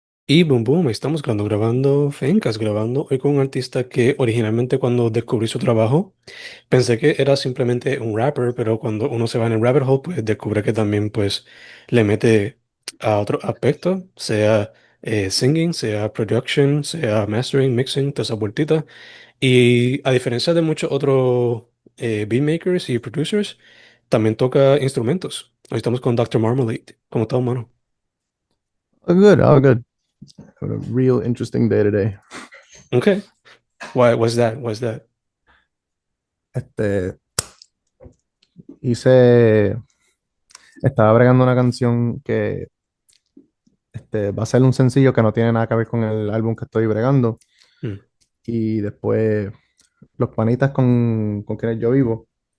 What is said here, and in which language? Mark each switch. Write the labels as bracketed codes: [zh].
[es] Y boom, boom, estamos grabando FENcast, grabando hoy con un artista que originalmente cuando descubrí su trabajo pensé que era simplemente un rapper, pero cuando uno se va en el rabbit hole, pues descubre que también pues le mete a otro aspecto, sea singing, sea production, sea mastering, mixing, todas esas vueltitas. Y a diferencia de muchos otros beatmakers y producers, también toca instrumentos. Hoy estamos con Doctor Marmal8. ¿Cómo está, mano? [en] Oh, good. Oh, good. Had a real interesting day today. Okay. Why was that? What's that? [es] Este, hice, estaba bregando una canción que va a ser un sencillo que no tiene nada que ver con el álbum que estoy bregando. Mm, Y después los panitas con quienes yo vivo,